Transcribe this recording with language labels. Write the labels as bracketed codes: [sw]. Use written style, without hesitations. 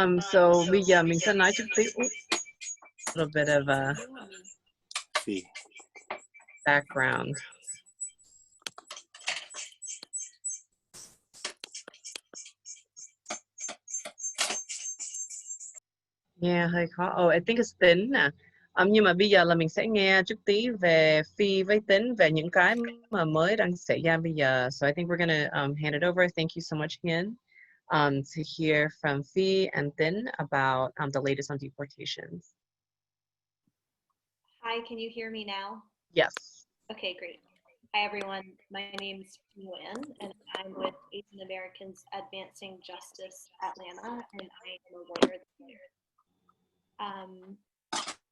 [vi] So bây giờ mình sẽ nói trực tiếp. [en] A little bit of a background. [vi] Nghe hơi khó. [en] Oh, I think it's [vi] Tính nè. Nhưng mà bây giờ là mình sẽ nghe chút tí về Phi với Tính về những cái mà mới đang xảy ra bây giờ. [en] So I think we're gonna hand it over. Thank you so much again to hear from Phi and Tính about the latest on deportations. Hi, can you hear me now? Yes. Okay, great. Hi, everyone. My name is Viet, and I'm with Asian Americans Advancing Justice Atlanta, and I am a lawyer there.